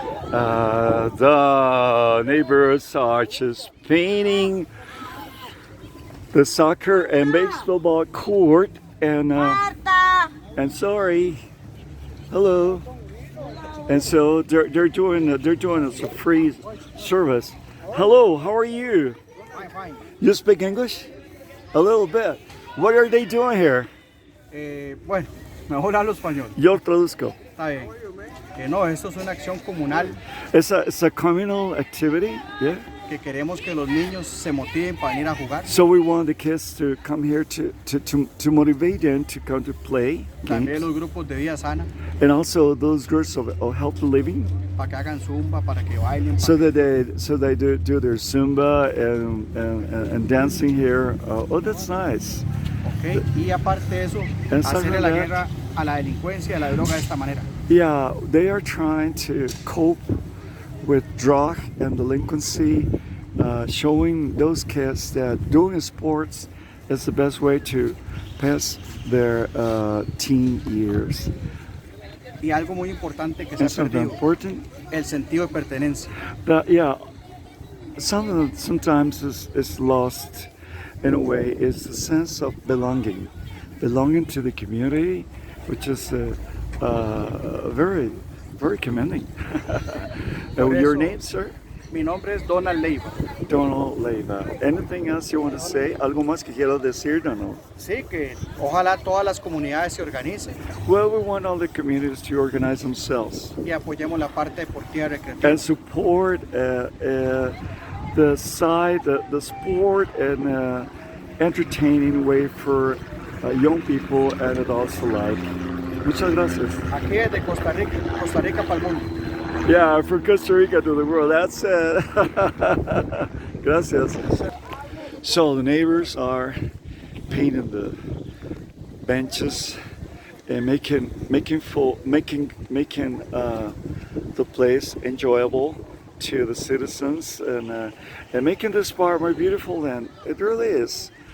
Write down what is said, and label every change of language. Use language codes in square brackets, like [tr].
[en] The neighbors are just painting the soccer and baseball court, and sorry, hello. And so they're doing as a free service. Hello, how are you? Fine. You speak English? A little bit. What are they doing here? [es] Bueno, mejor hablo español. Yo traduzco. Está bien. No, esto es una acción comunal [en] It's a communal activity, yeah. [es] que queremos que los niños se motiven para venir a jugar. [en] So we want the kids to come here to motivate them to come to play [es] También los grupos de vida sana, [en] And also those groups of healthy living, [es] para que hagan zumba, para que bailen. [en] so that they do their Zumba and dancing here. Oh, that's nice. [es] ¿Ok? Y aparte de eso, hacerle la guerra a la delincuencia y a la droga de esta manera. [en] Yeah, they are trying to cope with drug and delinquency, showing those kids that doing sports is the best way to pass their teen years. [es] Y algo muy importante que se ha [en] And something [es] perdido, [en] important, [es] el sentido de pertenencia. [en] that yeah, sometimes is lost in a way, is the sense of belonging to the community, which is very, very commending. Your name, sir? [es] Mi nombre es Donald Leiva. Donald Leiva. [en] Anything else you want to say? [es] ¿Algo más que quiero decir, Donald? Sí, que ojalá todas las comunidades se organicen [en] Well, we want all the communities to organize themselves [es] y apoyemos la parte deportiva y recreativa. [en] and support the sport and entertaining way for young people and adults alike. [es] Muchas gracias. Aquí desde Costa Rica para el mundo. [en] Yeah, from Costa Rica to the world. That's it. Gracias. So the neighbors are painting the benches and making the place enjoyable to the citizens, and making this part more beautiful than it really is.